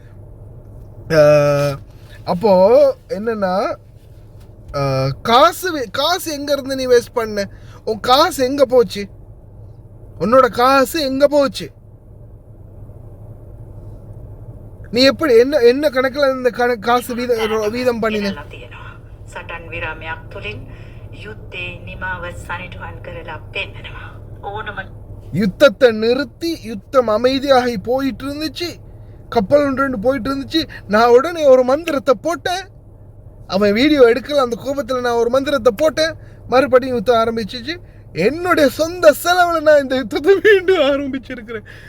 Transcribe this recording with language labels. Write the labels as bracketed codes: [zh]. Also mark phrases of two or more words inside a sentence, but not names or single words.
[ta] அப்போது என்னென்னா, காசு எங்கேருந்து நீ வேஸ்ட் பண்ண? உன் காசு எங்கே போச்சு? உன்னோட காசு எங்கே போச்சு? நீ எப்படி என்ன கணக்கில் இந்த காசு வீதம் பண்ணின? [si] සටන් විරාමයක් තුළින් යුද්ධේ නිමාව සනිටුහන් කරලා පෙන්නනවා. [ta] யுத்தத்தை நிறுத்தி யுத்தம் அமைதியாகி போயிட்டு இருந்துச்சு. கப்பல் 2 போயிட்டு இருந்துச்சு. நான் உடனே ஒரு மந்திரத்தை போட்டேன். அவன் வீடியோ எடுக்கல, அந்த கோபத்தில் நான் ஒரு மந்திரத்தை போட்டேன். மறுபடியும் யுத்தம் ஆரம்பிச்சிச்சு. என்னுடைய சொந்த செலவில் நான் இந்த யுத்தத்தை மீண்டும் ஆரம்பிச்சிருக்கிறேன்.